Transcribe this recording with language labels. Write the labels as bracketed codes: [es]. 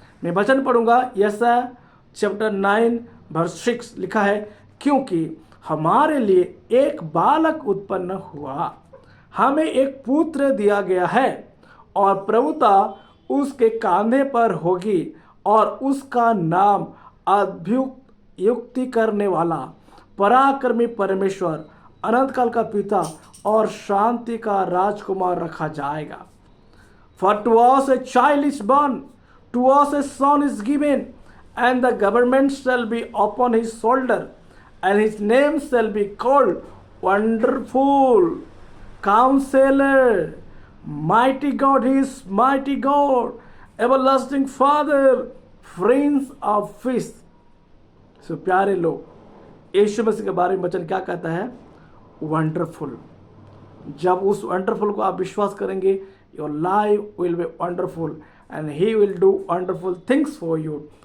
[hi] मैं वचन पढ़ूंगा, यशायाह चैप्टर 9 वर्स 6 लिखा है, क्योंकि हमारे लिए एक बालक उत्पन्न हुआ, हमें एक पुत्र दिया गया है, और प्रभुता उसके कांधे पर होगी, और उसका नाम अद्भुत युक्ति करने वाला, पराक्रमी परमेश्वर, अनंत काल का पिता और शांति का राजकुमार रखा जाएगा। [en] For to us a child is born, to us a son is given, and the government shall be upon his shoulder, and his name shall be called Wonderful, Counselor, Mighty God. He is Mighty God, Everlasting Father, Prince of Peace. [hi] सो प्यारे लोग, यीशु मसीह के बारे में वचन क्या कहता है? Wonderful. जब उस वंडरफुल को आप विश्वास करेंगे, [en] Your life will be wonderful and he will do wonderful things for you.